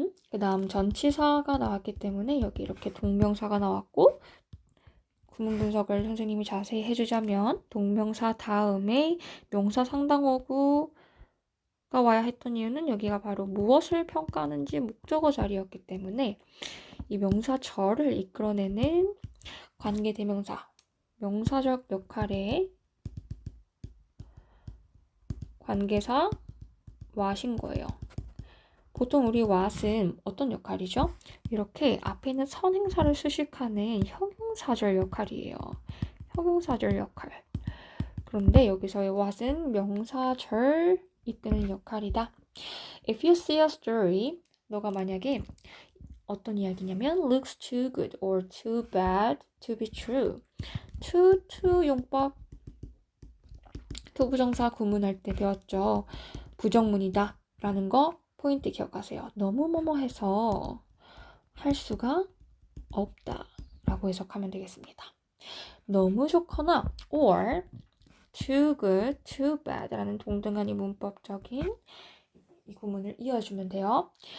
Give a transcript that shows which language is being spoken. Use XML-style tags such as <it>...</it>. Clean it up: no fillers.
<ko>그 다음 전치사가 나왔기 때문에 여기 이렇게 동명사가 나왔고 구문 분석을 선생님이 자세히 해주자면 동명사 다음에 명사 상당어구가 와야 했던 이유는 여기가 바로 무엇을 평가하는지 목적어 자리였기 때문에 이 명사절을 이끌어내는 관계대명사, 명사적 역할의 관계사 what인 거예요. 보통 우리 what은 어떤 역할이죠? 이렇게 앞에 있는 선행사를 수식하는 형용사절 역할이에요. 형용사절 역할. 그런데 여기서의 what은 명사절 이끄는 역할이다.</ko> <en>If you see a story,</en> <ko>너가 만약에 어떤 이야기냐면</ko> <en>looks too good or too bad to be true.</en> <ko>to 용법 투부정사 구문할 때 배웠죠. 부정문이다 라는 거 포인트 기억하세요. 너무 뭐뭐해서 할 수가 없다 라고 해석하면 되겠습니다. 너무 좋거나</ko> <en>or too good, too bad</en> <ko>라는 동등한 이 문법적인 이 구문을 이어주면 돼요.</ko>